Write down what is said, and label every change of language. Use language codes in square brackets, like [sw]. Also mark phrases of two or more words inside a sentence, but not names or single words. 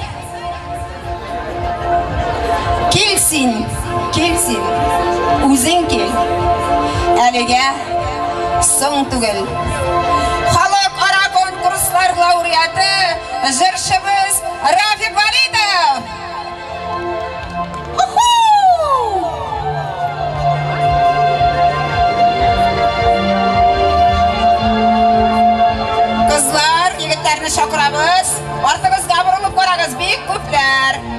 [tt] Келсин, үзең кел. Әлегә соң түгел. Халыкара конкурслар лауреаты жырчыбыз Рафик Валидов. [uz] Kızlar, yigitlarni chaqiramiz. Ortig'izga burilib qarag'iz, bek ko'plar.